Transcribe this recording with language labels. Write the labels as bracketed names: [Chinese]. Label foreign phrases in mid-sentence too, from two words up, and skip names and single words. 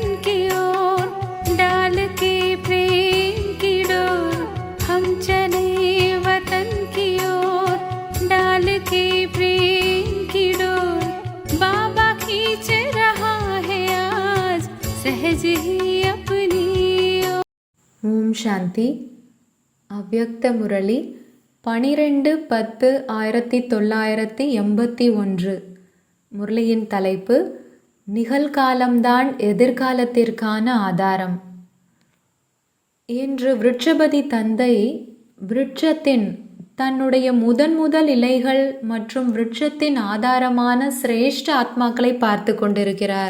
[Hindi] की ओर डाल के प्रेम की डोर। हम चले वतन की ओर डाल के प्रेम की डोर। बाबा खींच रहा है आज सहज ही अपनी ओर। [Tamil] ஓம் சாந்தி. அவ்யக்த முரளி 12-10-1981. முரளியின் தலைப்பு நிகழ்காலம்தான் எதிர்காலத்திற்கான ஆதாரம். இன்று விருட்சபதி தந்தை விருட்சத்தின் தன்னுடைய முதல் இலைகள் மற்றும் விருட்சத்தின் ஆதாரமான சிரேஷ்ட ஆத்மாக்களை பார்த்து கொண்டிருக்கிறார்.